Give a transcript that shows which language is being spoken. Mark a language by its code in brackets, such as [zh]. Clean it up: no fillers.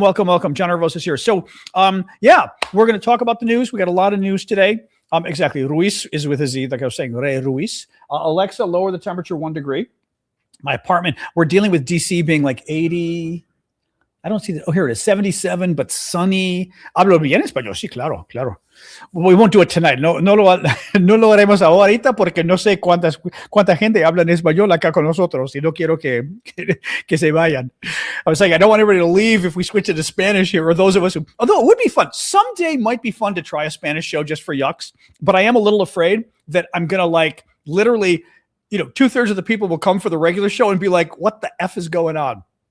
[en] John Arvos is here. So, yeah, we're going to talk about the news. We got a lot of news today. Exactly. Ruiz is with a Z, like I was saying, Ray Ruiz. Alexa, lower the temperature 1 degree. My apartment, we're dealing with DC being like 80. I don't see that. Oh, here it is, 77, but sunny. [es] Hablo bien español. Sí, claro. [en] We won't do it tonight. [es] No lo haremos ahorita porque no sé cuánta gente habla en español acá con nosotros y no quiero que se vayan. [en] I was like, I don't want everybody to leave if we switch into Spanish here, or those of us who, although it would be fun. Someday might be fun to try a Spanish show just for yucks, but I am a little afraid that I'm going to like literally, 2/3 of the people will come for the regular show and be like, what the F is going on?